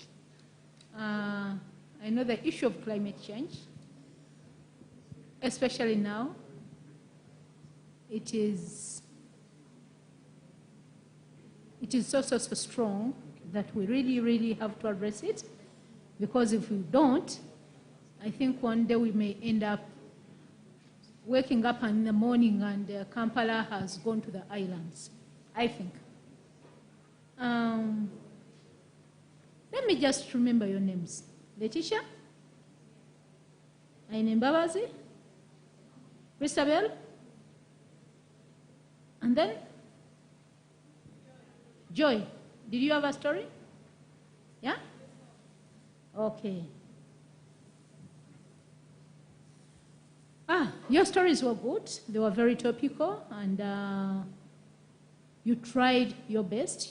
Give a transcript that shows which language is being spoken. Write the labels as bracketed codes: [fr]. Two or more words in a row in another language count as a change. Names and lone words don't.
[en] I know the issue of climate change, especially now, it is so strong that we really have to address it, because if we don't, I think one day we may end up waking up in the morning and Kampala has gone to the islands, I think. Let me just remember your names. Letitia? Aine Mbabazi? Christabel? And then? Joy, did you have a story? Yeah? Okay. Your stories were good. They were very topical, and you tried your best.